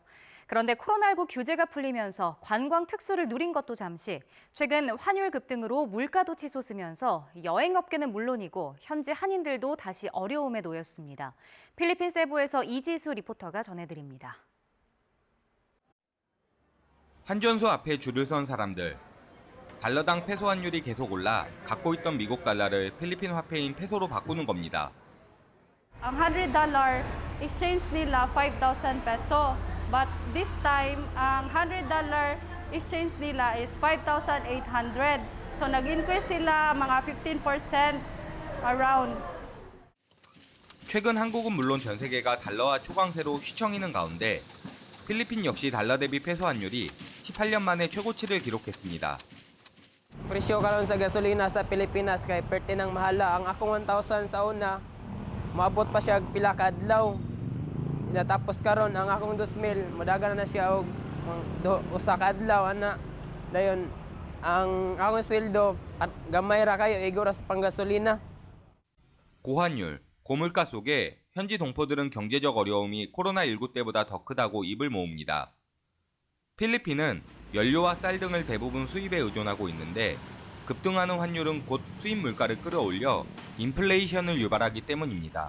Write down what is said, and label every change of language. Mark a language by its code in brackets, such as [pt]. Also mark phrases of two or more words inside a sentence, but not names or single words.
[ko] 그런데 코로나19 규제가 풀리면서 관광 특수를 누린 것도 잠시, 최근 환율 급등으로 물가도 치솟으면서 여행업계는 물론이고 현지 한인들도 다시 어려움에 놓였습니다. 필리핀 세부에서 이지수 리포터가 전해드립니다. 환전소 앞에 줄을 선 사람들. 달러당 페소 환율이 계속 올라 갖고 있던 미국 달러를 필리핀 화폐인 페소로 바꾸는 겁니다. [tl] Ang $100 exchange nila 5,000 peso. [en] But this time, [tl] ang $100 exchange nila is 5,800. So nag-increase sila mga 15% around. [ko] 최근 한국은 물론 전 세계가 달러와 초강세로 휘청이는 가운데 필리핀 역시 달러 대비 페소 환율이 18년 만에 최고치를 기록했습니다. [ceb] Presyo karon sa gasolina sa Pilipinas kay perti nang mahala. Ang akong 1,000 sa una, maabot pa siya pila ka adlaw. Tapos karon ang akong 2,000, madagan na siya og usa ka adlaw ana. Dayon ang akong sweldo at gamay ra kayo igora sa panggasolina. [ko] 고환율, 고물가 속에 현지 동포들은 경제적 어려움이 코로나19 때보다 더 크다고 입을 모읍니다. 필리핀은 연료와 쌀 등을 대부분 수입에 의존하고 있는데 급등하는 환율은 곧 수입 물가를 끌어올려 인플레이션을 유발하기 때문입니다.